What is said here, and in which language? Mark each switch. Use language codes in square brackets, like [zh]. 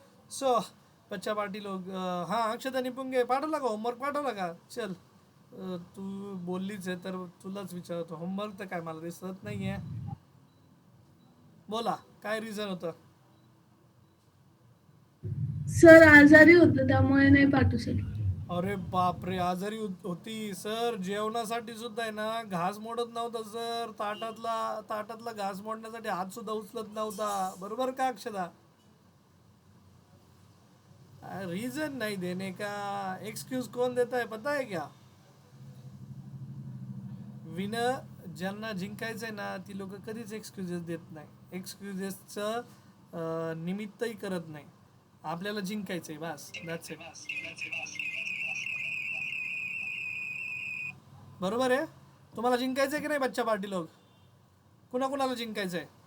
[mr] So [hi] बच्चा पार्टी लोग, [mr] हां अक्षता निपुंगे पाठवला का होमवर्क, पाठवला का? चल, तू बोललीच आहे तर तुलाच विचारतो, होमवर्क तर काय मला दिसत नाही आहे. बोला काय रिझन होतं. सर आजारी होतं त्यामुळे नाही पाठवू शकले. अरे बापरे, आजारी होती सर. जेवणासाठी सुद्धा आहे ना घास मोडत नव्हता सर. ताटातला घास मोडण्यासाठी हात सुद्धा उचलत नव्हता. बरोबर का अक्षदा? [hi] रीजन नहीं देने का एक्सक्यूज कौन देता है पता है क्या? [mr] विन ज्यांना जिंकायचंय ना ती लोक कधीच एक्सक्युजेस देत नाही. एक्सक्युजेसचं निमित्तही करत नाही. आपल्याला जिंकायचंय बस, [en] That's it. [mr] बरोबर आहे. तुम्हाला जिंकायचंय की नाही बच्चा पार्टी लोक? कुणाकुणाला जिंकायचंय?